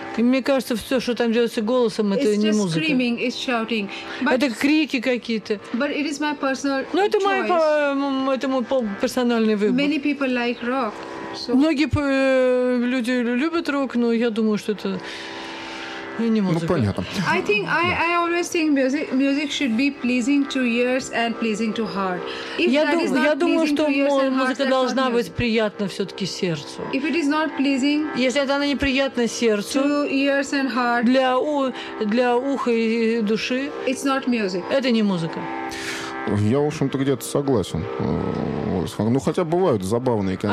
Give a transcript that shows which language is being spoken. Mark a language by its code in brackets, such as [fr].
[ru] Мне кажется, все, что там делается голосом, это не музыка. [en] It's screaming, it's shouting. [ru] Это крики какие-то. [en] But it is my personal. [ru] Но это мой персональный выбор. [en] Many people like rock. So. [ru] Многие люди любят рок, но я думаю, что это не музыка. Ну, понятно. [en] I think I always think music should be pleasing to ears and pleasing to heart. [ru] Я думаю, что музыка должна быть приятна все-таки сердцу. [en] If it is not pleasing, [ru] если это неприятно сердцу, [en] to ears and heart, [ru] для уха и души, [en] it's not music. [ru] Это не музыка. Я, в общем-то, где-то согласен. Ну, хотя бывают забавные, конечно.